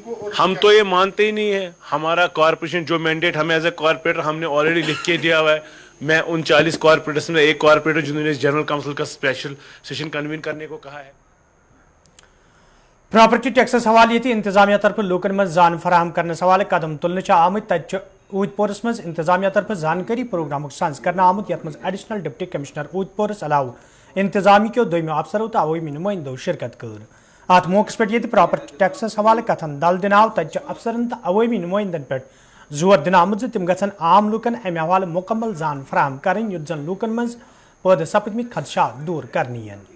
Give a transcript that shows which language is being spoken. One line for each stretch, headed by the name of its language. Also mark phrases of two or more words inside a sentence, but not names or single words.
Hindi: हम तो ये मानते ही नहीं है। हमारा कॉर्पोरेशन जो मैंडेट हमें
English: as a corporator
Hindi: हमने ऑलरेडी लिख के दिया हुआ है। मैं उन 40 कॉर्पोरेटर्स में एक कॉर्पोरेटर जिन्होंने
English: General Council
Hindi: का
English: special session convene
Hindi: करने को कहा है।
Kashmiri: प्रॉपर्टी टैक्सेस हवाले ये इंतजामिया तरफ लोकन मज जान फराहम करने हवाले कदम तुलने आमत तत ऊदपोरस मज इंतजामिया तरफ जानकारी प्रोग्राम सांस करना आमुत यथ मज
English: Additional Deputy Commissioner
Kashmiri: ऊदपोरस अलाव इंतजामी के दोमो अफसरों तो अवमी नुमाइंदो शिरकत कर। अत मौके पे प्रॉपर्टी टैक्सेस हवाले कथन दल दिन आव तत अफसरन तो अवमी नुमाइंदन पे जोर दिन आमुत तिम गन आम लूकन अमे हवाले मुकम्मल जान फराहम करें युत जन लूकन मज पैदा सपदमित खदशात दूर करनी।